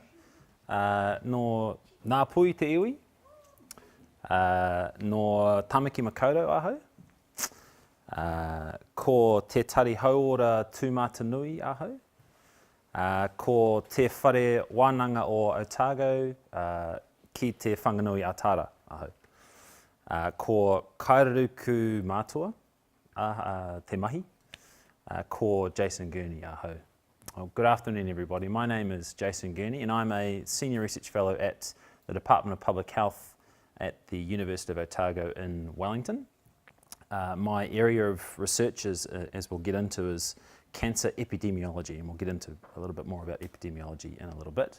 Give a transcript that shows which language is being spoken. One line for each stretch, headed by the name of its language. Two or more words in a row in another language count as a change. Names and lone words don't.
Māori: No ngā pui te iwi, no tamaki makaurau ahau, ko te tari hauora tūmata nui ahau, ko te whare wānanga o Otago ki te whanganui Atara ahau. Ko kairaruku mātua te mahi, ko Jason Gurney ahau.
English: Well, good afternoon everybody. My name is Jason Gurney and I'm a Senior Research Fellow at the Department of Public Health at the University of Otago in Wellington. My area of research, as we'll get into, is cancer epidemiology, and we'll get into a little bit more about epidemiology in a little bit.